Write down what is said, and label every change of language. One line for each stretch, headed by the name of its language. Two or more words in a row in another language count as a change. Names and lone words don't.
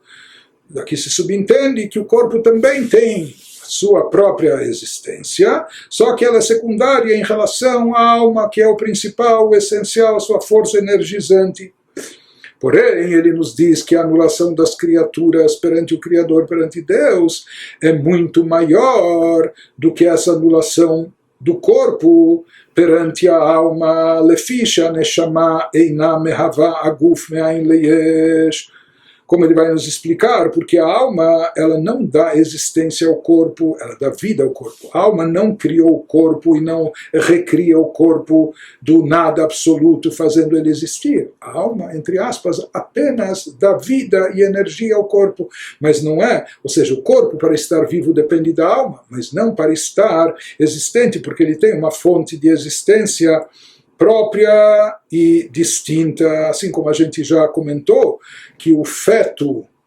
Portuguese: Daqui se subentende que o corpo também tem sua própria existência, só que ela é secundária em relação à alma, que é o principal, o essencial, a sua força energizante. Porém, ele nos diz que a anulação das criaturas perante o Criador, perante Deus, é muito maior do que essa anulação do corpo perante a alma.
Hebrew: לפי שהנשמה אינה מהווה הגוף מאין ליש.
Portuguese: Como ele vai nos explicar, porque a alma ela não dá existência ao corpo, ela dá vida ao corpo. A alma não criou o corpo e não recria o corpo do nada absoluto, fazendo ele existir. A alma, entre aspas, apenas dá vida e energia ao corpo, mas não é, ou seja, o corpo para estar vivo depende da alma, mas não para estar existente, porque ele tem uma fonte de existência própria e distinta, assim como a gente já comentou, que o feto